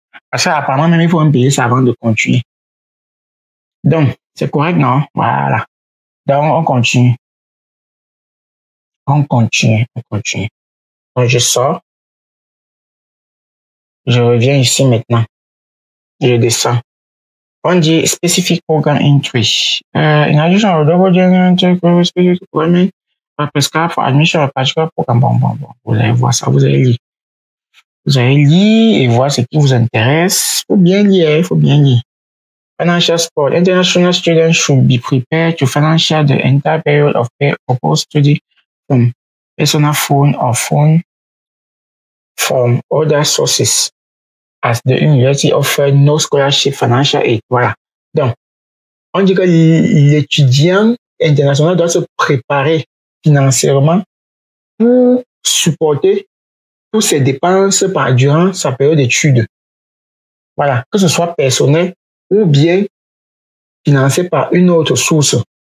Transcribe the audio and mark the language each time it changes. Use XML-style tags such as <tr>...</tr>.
<fr>Parce qu'apparemment, même il faut payer ça avant de continuer. Donc, c'est correct, non? Voilà. Donc, on continue. Donc, je sors. Je reviens ici maintenant. Je descends. On dit</fr> <en>specific program entry. In addition, specific requirement prescribed for admission of particular program.</en> <fr>Bon. Vous allez voir ça, vous allez lire. Vous allez lire et voir ce qui vous intéresse. Il faut bien lire.</fr> <en>Financial support. International students should be prepared to finance the entire period of their proposed study from personal phone or phone from other sources, as the university offers no scholarship financial aid.</en> <fr>Voilà. Donc, on dit que l'étudiant international doit se préparer financièrement pour supporter toutes ses dépenses durant sa période d'études. Voilà. Que ce soit personnel ou bien financé par une autre source.</fr>